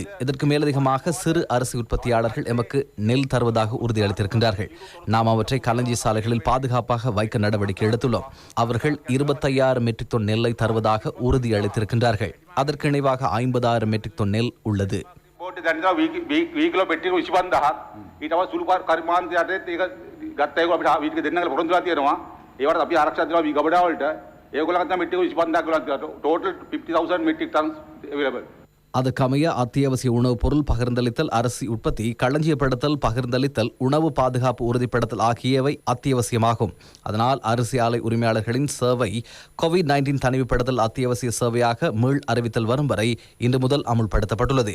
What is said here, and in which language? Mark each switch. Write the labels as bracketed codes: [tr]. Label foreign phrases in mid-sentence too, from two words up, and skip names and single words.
[ta] இதற்கு மேலதிகமாக சிறு அரிசி உற்பத்தியாளர்கள் எமக்கு நெல் தருவதாக உறுதியளித்திருக்கின்றார்கள். நாம் அவற்றை களஞ்சிய சாலைகளில் பாதுகாப்பாக வைக்க நடவடிக்கை எடுத்துள்ளோம். அவர்கள் 25,000 மெட்ரிக் டன் நெல்லை தருவதாக உறுதியளித்திருக்கின்றார்கள். அதற்கு இணைவாக 50,000 மெட்ரிக் டன் நெல் உள்ளது. [si] ඒවට අපි ආරක්ෂා දෙනවා වී ගබඩා වලට ඒගොල්ලන්ට මෙට්ටික 25000 ටෝටල් 50,000 [en] metric tons available. [ta] அதுக்கமைய அத்தியாவசிய உணவுப் பொருள் பகிர்ந்தளித்தல், அரிசி உற்பத்தி, களஞ்சியப்படுத்தல், பகிர்ந்தளித்தல், உணவு பாதுகாப்பு உறுதிப்படுத்தல் ஆகியவை அத்தியாவசியமாகும். அதனால் அரிசி ஆலை உரிமையாளர்களின் சேவை COVID-19 தனிமைப்படுத்தல் அத்தியாவசிய சேவையாக மீள் அறிவித்தல் வரும் வரை இன்று முதல் அமுல்படுத்தப்பட்டுள்ளது.